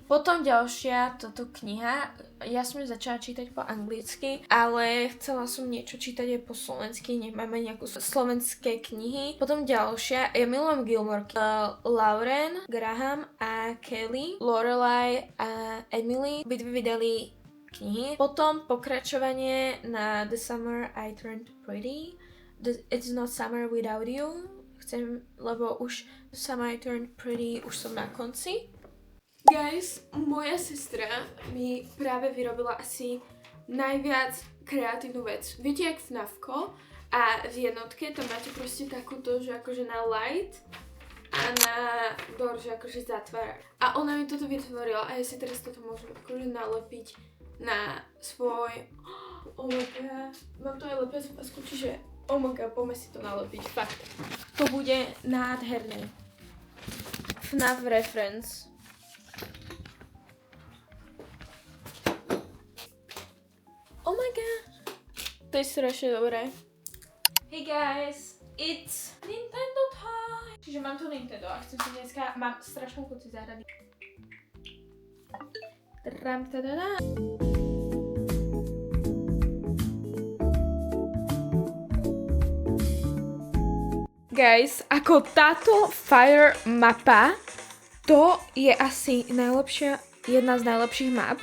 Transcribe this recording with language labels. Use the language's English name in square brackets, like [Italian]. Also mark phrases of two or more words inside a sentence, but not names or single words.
[Slovak] Potom ďalšia toto kniha, ja som ju začala čítať po anglicky, ale chcela som niečo čítať aj po slovensky, nemáme nejakú slovenské knihy. Potom ďalšia, ja milujem Gilmore, Lauren, Graham a Kelly, Lorelai a Emily, obidve vydali knihy. Potom pokračovanie na The Summer I Turned Pretty. It's Not Summer Without You. Chcem, lebo už The Summer I Turned Pretty už som na konci. Guys, moja sestra mi práve vyrobila asi najviac kreatívnu vec. Viete, jak FNAFko? A v jednotke tam máte proste takúto, že akože na light a na door, že akože zatvára. A ona mi toto vytvorila a ja si teraz toto môžem akože nalepiť na svoj... [English] Oh my god, [Slovak] mám to aj lepiacu pasku, čiže [English] oh my god, [Slovak] poďme si to nalepiť, fakt. To bude nádherné. [English] FNAF reference. Oh my god, [Slovak] to je strašne dobré. [English] Hey guys, it's Nintendo time. [Slovak] Čiže mám tu Nintendo a chcem si dneska, mám strašnú chuť si zahrať. Guys, ako táto Fire mapa, to je asi najlepšia, jedna z najlepších map.